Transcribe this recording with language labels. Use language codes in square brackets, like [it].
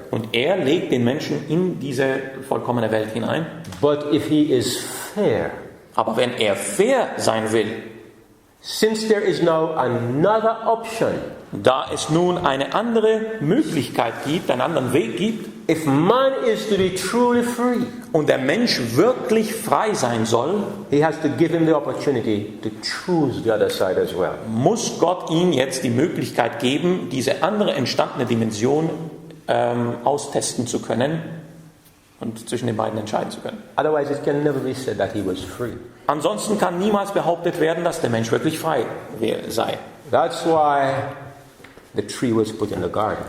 [de] Und er legt den Menschen in diese vollkommene Welt hinein. [en] But if he is fair, [de] Aber wenn er fair sein will, [en] since there is now another option, [de] da es nun eine andere Möglichkeit gibt, einen anderen Weg gibt, [en] if man is to be truly free, [de] und der Mensch wirklich frei sein soll, [en] he has to give him the opportunity to choose the other side as well. [de] muss Gott ihm jetzt die Möglichkeit geben, diese andere entstandene Dimension austesten zu können und zwischen den beiden entscheiden zu können. [en] Otherwise, it can never be said that he was free. [de] Ansonsten kann niemals behauptet werden, dass der Mensch wirklich frei sei. [en] That's why the tree was put in the garden.